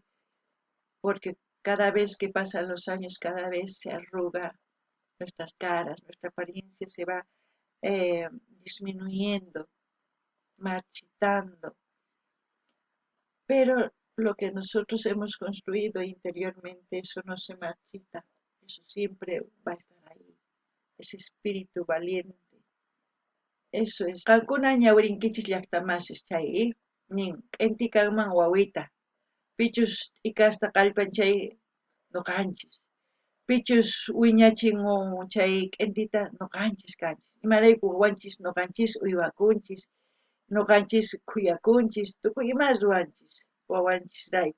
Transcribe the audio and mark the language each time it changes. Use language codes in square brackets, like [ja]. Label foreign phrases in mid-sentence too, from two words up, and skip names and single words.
[es] Porque cada vez que pasan los años, cada vez se arruga nuestras caras, nuestra apariencia se va disminuyendo, marchitando. Pero lo que nosotros hemos construido interiormente, eso no se marchita, eso siempre va a estar ahí, ese espíritu valiente. Eso es. [qu] Qankuna ñawrinkichis llaqtamashis chay, nin k'inti kanman wawita, pichus t'ikasta kallpan chay ñuqanchis, pichus wiñachin chay k'intita ñuqanchis kanchis, imarayku wawanchis ñuqanchis uywakunchis, ñuqanchis kuyakunchis, tukuy ima ruwanchis wawanchisrayku.